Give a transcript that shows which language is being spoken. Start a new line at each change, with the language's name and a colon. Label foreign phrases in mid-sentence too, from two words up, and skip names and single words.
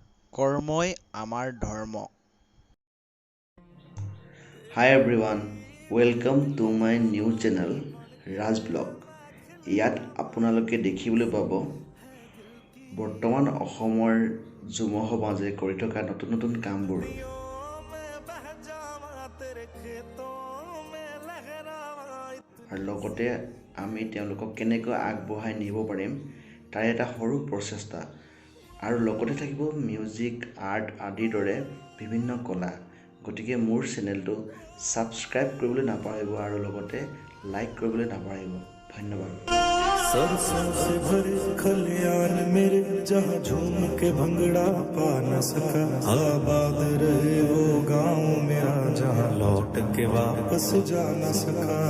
Assamese: কৰ্মই আমাৰ ধৰ্ম।
English: Hi everyone, welcome to my new channel Raj Blog.
Assamese: ইয়াত আপোনালোকে দেখিবলৈ পাব বৰ্তমান অসমৰ যুৱ সমাজে কৰি থকা নতুন নতুন কামবোৰ। আৰু লগতে আমি তেওঁলোকক কেনেকৈ আগবঢ়াই নিব পাৰিম তাৰ এটা সৰু প্ৰচেষ্টা। আৰু লগতে থাকিব মিউজিক, আৰ্ট আদিৰ দৰে বিভিন্ন কলা। গতিকে মোৰ চেনেলটো ছাবস্ক্ৰাইব কৰিবলৈ নাপাহৰিব আৰু লগতে লাইক কৰিবলৈ নাপাহৰিব। ধন্যবাদ।
Hindi: सरसों से भरे खलियान मेरे जहाँ झूम के भंगड़ा पा न सका, आबाद रहे वो गाँव मेरा जहाँ लौट के वापस जा न सका।